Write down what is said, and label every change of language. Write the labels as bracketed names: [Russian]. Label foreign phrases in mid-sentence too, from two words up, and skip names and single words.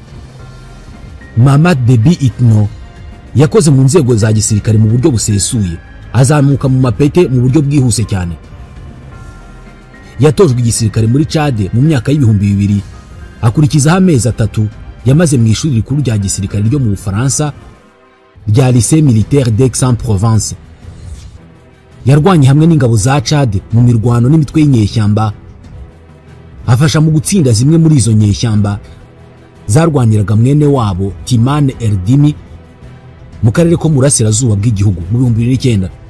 [Kinyarwanda] Mahamat Déby Itno yakoze mu nzego za gisirikare mu buryo busesuye, azamuka mu mapete mu buryo bwihuse cyane. Yatojwe igisirikare muri Chad mu myaka y'2000, akurikizaho amezi 3 yamaze mu ishuri rikuru rya gisirikare ryo mu Bufaransa rya Lycée Militaire d'Aix-en-Provence. Yarwanye hamwe n'ingabo za Chad mu mirwano n'imitwe y'inyeshyamba, afasha mu gutsinda zimwe muri izo nyeshyamba zarwaniraga mwene wabo Timane Erdimi mu karere ko mu burasirazuba bw'igihugu mu 2009.